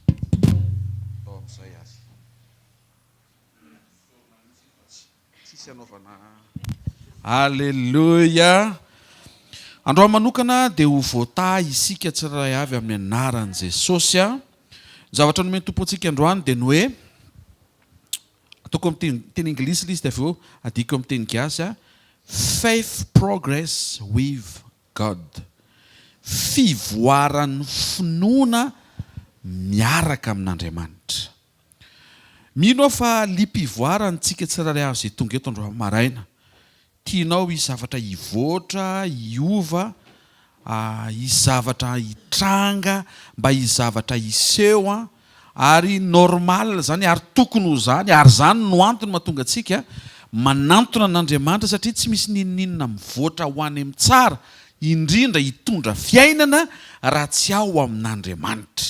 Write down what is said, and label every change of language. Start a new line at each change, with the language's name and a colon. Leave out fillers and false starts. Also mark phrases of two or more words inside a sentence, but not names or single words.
Malagasy: Alleluia. Andro manokana dia ho voatahy isika tsiraray avy amin'ny anaran'i Jesosy. Zavatra nomeny tompontsika androany dia ny hoe ataoko amin'ny teny anglisy izy dia avy eo adiko amin'ny teny gasy
English: faith progress with God.
Malagasy: Fivoaran'ny finoana miaraka amin'Andriamanitra. Mino fa lipivoarantsika tsiraray avy izay tonga eto andro maraina. Tianao hisy zavatra hivoatra, hiova, hisy zavatra hitranga, mba hisy zavatra hiseho ary normal zany ary tokony ho zany ary zany no antony mahatonga antsika manantona an'Andriamanitra satria tsy misy ninninina mivoatra ho any amin'ny tsara indrindra hitondra fiainana raha tsy ao amin'Andriamanitra.